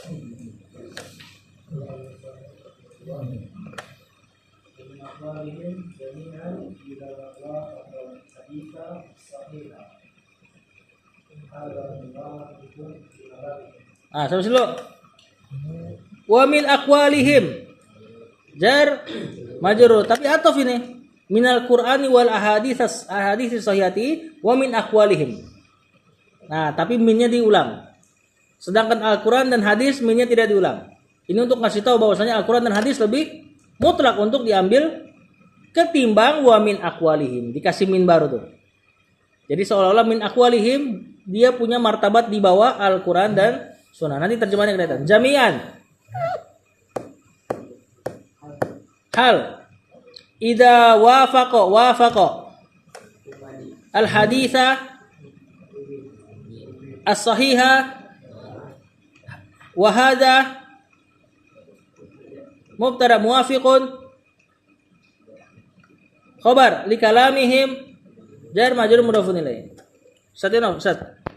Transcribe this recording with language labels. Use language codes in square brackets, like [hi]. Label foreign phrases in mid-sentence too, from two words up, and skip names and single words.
[id] Sampai dulu. [ar] ومن أقوالهم جار مجرور, [id] tapi ataf ini [ar] من القرآن والأحاديث الصحيحة ومن أقوالهم. [id] Nah, tapi minnya diulang. Sedangkan Al-Qur'an dan hadis minnya tidak diulang. Ini untuk ngasih tahu bahwasanya Al-Qur'an dan hadis lebih mutlak untuk diambil ketimbang [ar] ومن أقوالهم. [id] Dikasih min baru tuh. Jadi seolah-olah [ar] من أقوالهم [id] dia punya martabat di bawah Al-Qur'an dan sunnah. Nanti terjemahannya kelihatan. [ar] جميعا. هل إذا وافق الحديث الصحيح وهذا مبتدأ موافق خبر لكلامهم جار مجرور مضاف إليه. [id] Ustaz.